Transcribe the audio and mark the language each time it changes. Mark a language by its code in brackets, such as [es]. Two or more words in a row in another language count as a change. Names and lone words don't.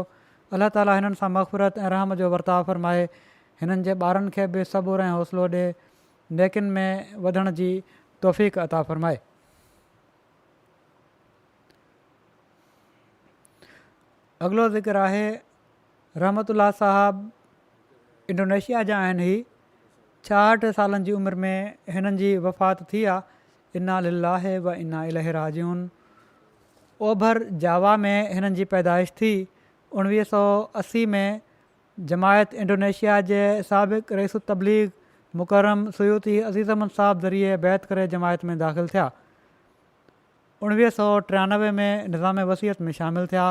[sd] अलाह ताला हिननि सां मग़फ़िरत ऐं रहम जो वर्ताव फ़रमाए, हिननि जे ॿारनि खे बि सबुरु ऐं हौसलो ॾिए, नेकिन में वधण जी तौफ़ीक़ अता फ़रमाए। अॻिलो ज़िक्र आहे रहमतुल्लाह साहब इंडोनेशिया जा आहिनि। ही 66 सालनि जी उमिरि में हिननि जी वफ़ात थी आहे। [ar] إنا لله وإنا إليه راجعون. [sd] ओभर जावा में हिननि जी पैदाइश थी। 1980 में जमायत इंडोनेशिया जे साबिक़ रईस तबलीग मुकरम सयूती अज़ीज़ अहमद साहब ज़रिए बैत करे जमायत में दाख़िल थिया। 1993 में निज़ाम वसीयत में शामिलु थिया।